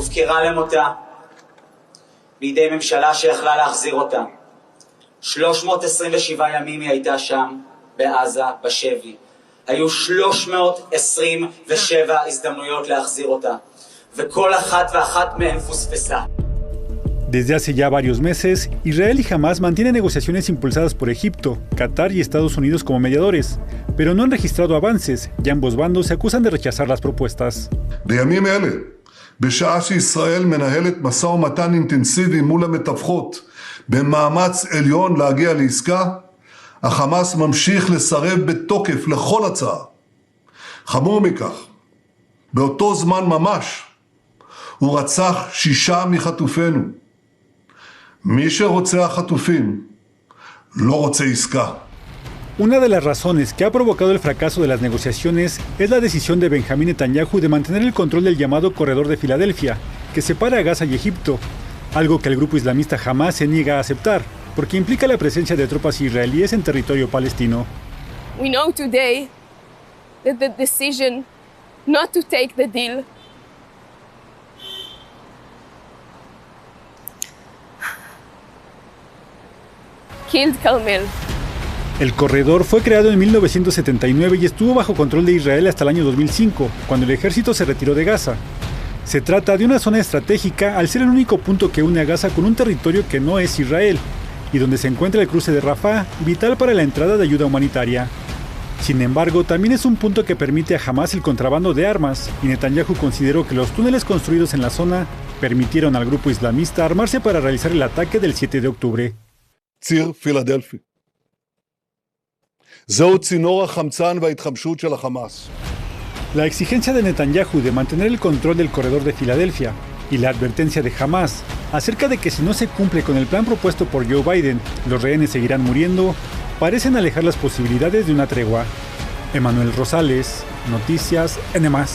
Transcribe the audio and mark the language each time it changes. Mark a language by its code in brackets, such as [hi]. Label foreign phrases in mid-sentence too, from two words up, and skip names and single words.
[he] 327 ימים היא הייתה שם, בעזה, בשבי. היו 327 הזדמנויות להחזיר אותה, וכל אחת ואחת מהן פוספסה. [es] Desde hace ya varios meses, Israel y Hamás mantienen negociaciones impulsadas por Egipto, Qatar y Estados Unidos como mediadores, pero no han registrado avances y ambos bandos se acusan de rechazar las propuestas. [he] בימים אלה, בשעה שישראל מנהלת משא ומתן אינטנסיבי מול המתווכות, במאמץ עליון להגיע לעסקה, החמאס ממשיך לסרב בתוקף לכל הצעה. חמור מכך, באותו זמן ממש, הוא רצח 6 מחטופינו. מי שרוצח חטופים, לא רוצה עסקה. [es] Una de las razones que ha provocado el fracaso de las negociaciones es la decisión de Benjamín Netanyahu de mantener el control del llamado Corredor de Filadelfia, que separa a Gaza y Egipto, algo que el grupo islamista Hamás se niega a aceptar, porque implica la presencia de tropas israelíes en territorio palestino. [en] We know today that the decision not to take the deal killed Carmel. [es] El corredor fue creado en 1979 y estuvo bajo control de Israel hasta el año 2005, cuando el ejército se retiró de Gaza. Se trata de una zona estratégica al ser el único punto que une a Gaza con un territorio que no es Israel, y donde se encuentra el cruce de Rafah, vital para la entrada de ayuda humanitaria. Sin embargo, también es un punto que permite a Hamás el contrabando de armas, y Netanyahu consideró que los túneles construidos en la zona permitieron al grupo islamista armarse para realizar el ataque del 7 de octubre. [he] ציר פילדלפי. זהו צינור החמצן וההתחמשות של החמאס. [es] La exigencia de Netanyahu de mantener el control del corredor de Filadelfia y la advertencia de Hamás acerca de que si no se cumple con el plan propuesto por Joe Biden, los rehenes seguirán muriendo, parecen alejar las posibilidades de una tregua. Emanuel Rosales, Noticias NM+.